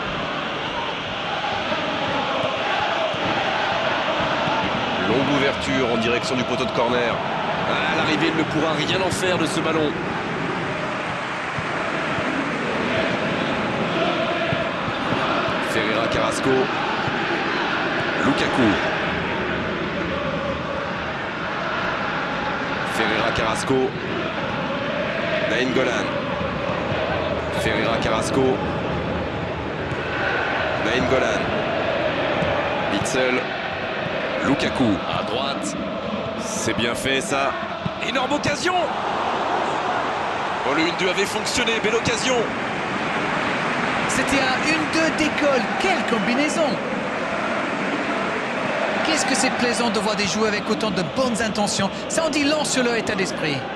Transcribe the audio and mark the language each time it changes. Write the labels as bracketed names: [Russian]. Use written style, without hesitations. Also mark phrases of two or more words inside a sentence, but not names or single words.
[French] Longue ouverture en direction du poteau de corner. À l'arrivée, il ne pourra rien en faire de ce ballon. Ferreira Carrasco. Lukaku. Ferreira Carrasco. Nainggolan. Ferreira Carrasco. Nainggolan. Witsel. Lukaku. À droite. C'est bien fait ça. Énorme occasion. Oh, le 1-2 avait fonctionné. Belle occasion. C'était un 1-2 d'école, quelle combinaison! Qu'est-ce que c'est plaisant de voir des joueurs avec autant de bonnes intentions, ça en dit long sur leur état d'esprit.